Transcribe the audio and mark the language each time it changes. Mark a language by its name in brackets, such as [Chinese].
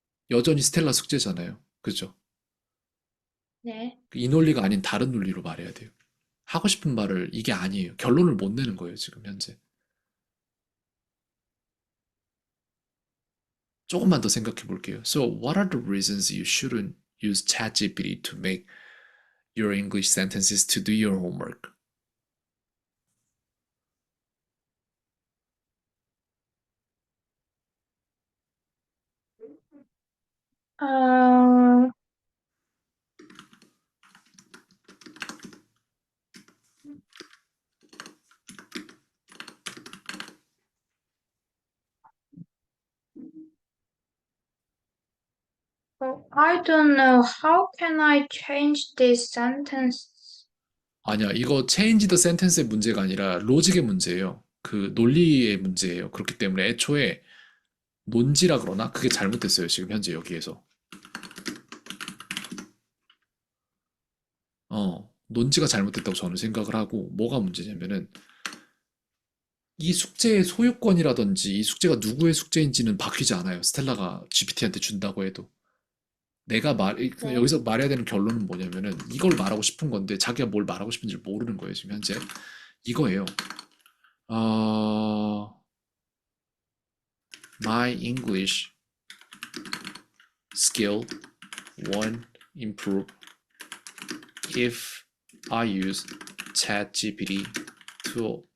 [Korean] 여전히 스텔라 숙제잖아요. 그죠? 네. 이 논리가 아닌 다른 논리로 말해야 돼요. 하고 싶은 말을 이게 아니에요. 결론을 못 내는 거예요, 지금 현재. 조금만 더 생각해 볼게요. [English] So, what are the reasons you shouldn't use ChatGPT to make your English sentences to do your homework? 어, I don't know. How can I change this sentence? [Korean] 아니야, 이거 [English] change the sentence [Korean] 의 문제가 아니라 로직의 문제예요. 그 논리의 문제예요. 그렇기 때문에 애초에 논지라 그러나 그게 잘못됐어요. 지금 현재 여기에서. 논지가 잘못됐다고 저는 생각을 하고 뭐가 문제냐면은 이 숙제의 소유권이라든지 이 숙제가 누구의 숙제인지는 바뀌지 않아요. 스텔라가 GPT한테 준다고 해도. 네. 여기서 말해야 되는 결론은 뭐냐면은 이걸 말하고 싶은 건데 자기가 뭘 말하고 싶은지 모르는 거예요. 지금 현재. 이거예요. [English] 어, My English skill won't improve if I use ChatGPT to